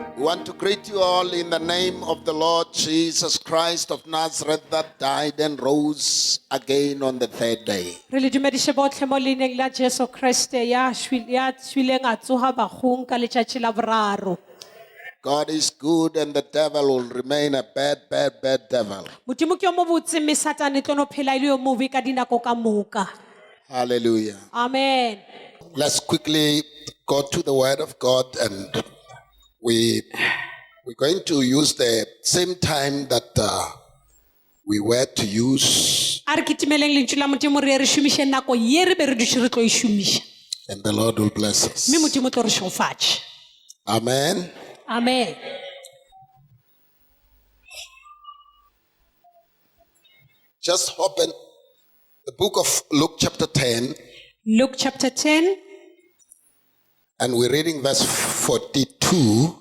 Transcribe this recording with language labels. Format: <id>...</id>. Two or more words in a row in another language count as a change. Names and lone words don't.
<en>want to greet you all in the name of the Lord Jesus Christ of Nazareth that died and rose again on the third day.</en> <nso>Re le dumedishe botlhe mo leineng la Jesu Kriste ya tswileng a tsoga bagong ka letšatši la boraro.</nso> <en>God is good and the devil will remain a bad devil.</en> <nso>Modimo ke yo mo botse mme Satane tlo no phela e le yo mobe ka dinako ka moka.</nso> <en>Hallelujah. Amen. Let's quickly go to the Word of God, and we're going to use the same time that we were to use,</en> <nso>A re kitimeleng lentswe la Modimo re šomiše nako ye re be re dutše re tlo e šomiša.</nso> <en>and the Lord will bless us.</en> <nso>Mme Modimo tlo re šofatše.</nso> <en>Amen. Amen. Just open the book of Luke chapter 10, Luke chapter 10, and we're reading verse 42.</en>